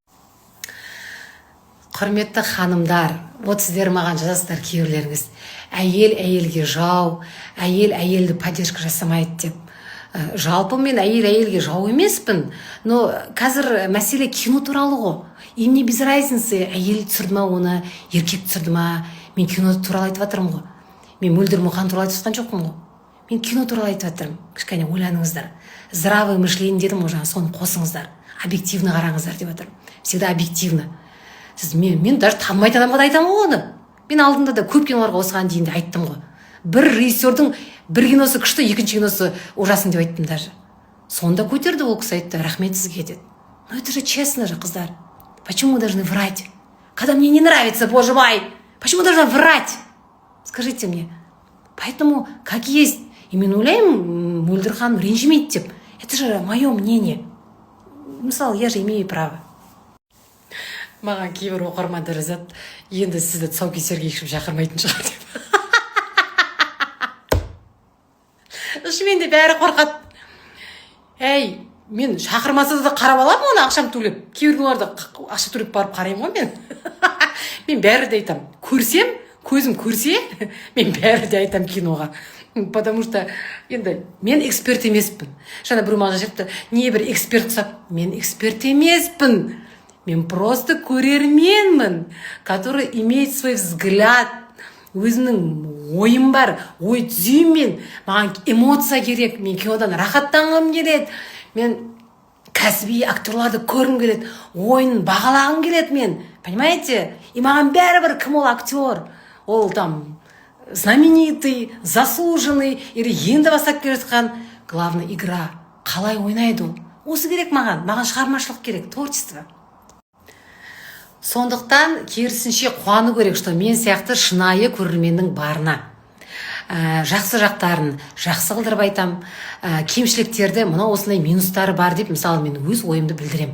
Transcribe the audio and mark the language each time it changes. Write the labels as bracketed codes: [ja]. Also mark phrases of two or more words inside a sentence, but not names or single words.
[kk] Құрметті ханымдар, вот сіздер маған жазасыздар кейбіреулеріңіз, әйел әйелге жау, әйел әйелді поддержка жасамайды деп. Жалпы мен әйел әйелге жау емеспін, но қазір мәселе кино туралы ғой. [ru] И мне без разницы, [kk] әйел түсірді ма оны, еркек түсірді ма, мен кино туралы айтып жатырмын ғой. Мен Мөлдір Мұқан туралы айтып жатқан жоқпын ғой. Мен кино туралы айтып жатырмын. Кішкене ойланыңыздар. [ru] Здравый мышление [kk] дедім ғой, соны қосыңыздар. Объективно қараңыздар деп жатырмын. [ru] Всегда объективно. [kk] Сіз мен даже танымайтын адамға да айтамын ғой оны. Мен алдында да көп киноларға осыған дейін де айттым ғой. Бір режиссердің бір киносы күшті, екінші киносы ужасын деп айттым даже. Сонда көтерді ол кісі, айтты, рахмет сізге деді. [ru] Но это же честно же, қыздар. Почему мы должны врать? Когда мне не нравится, боже мой, почему должна врать? Скажите мне. Поэтому, как есть, и [kk] мен ойлаймын, Мөлдір ханым ренжімейді деп. [ru] Это же мое мнение. Мысалы, я же имею право. [kk] Маған кейбір оқырмандар жазады, енді сізді тұсаукесерге ешкім шақырмайтын шығар деп. Шынымен де бәрі қорқады. Әй, мен шақырмаса да қарап аламын оны, ақшам төлеп. Кейбір оларда ақша төлеп барып қараймын ғой мен. Мен бәрі де айтам. Көрсем, көзім көрсе, мен бәрі де айтам киноға. [ru] Потому что [kk] енді мен эксперт емеспін. Жаңа бір маған жазыпты, не бір эксперт құсап, мен эксперт емеспін. Мен просто көрерменмін, [ru] который имеет свой взгляд. [kk] Өзінің ойым бар, ой түзеймін мен. Маған эмоция керек, мен кинодан рахаттанғым келеді. Мен кәсіби актерларды көргім келеді, ойын бағалағым келеді мен. [ru] Понимаете? [kk] И маған бәрібір кім ол актер. Ол [ru] там знаменитый, заслуженный, или [kk] енді бастап келе жатқан. [ru] Главное, игра. [kk] Қалай ойнайды ол? Осы керек маған. Маған шығармашылық керек, творчество. Сондықтан керісінше қуану керек, что мен сияқты шынайы көрерменнің барына. Жақсы жақтарын жақсы қылдырып айтам, кемшіліктерді, мына осындай минустары бар деп, мысалы, мен өз ойымды білдірем.